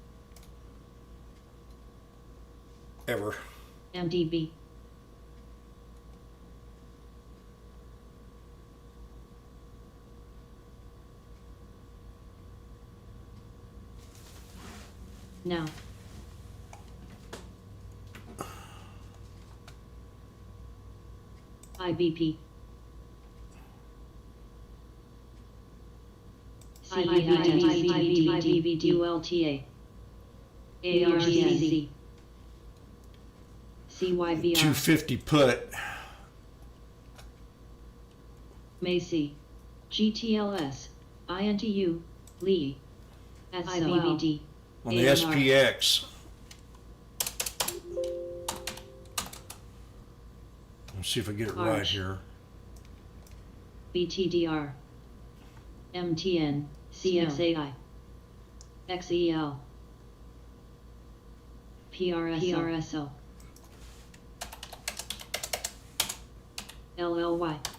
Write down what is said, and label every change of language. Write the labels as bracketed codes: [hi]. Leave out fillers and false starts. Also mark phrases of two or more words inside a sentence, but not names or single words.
[en] Ever. MDB. Now. IBP. CEIBDULTA. ARCC. CYBR. 250 put. Macy. GTLS. INTU. Lee. IBBD. On the SPX. Let's see if I get it right here. BTDR. MTN. CXAI. XEL. PRSO. LLY.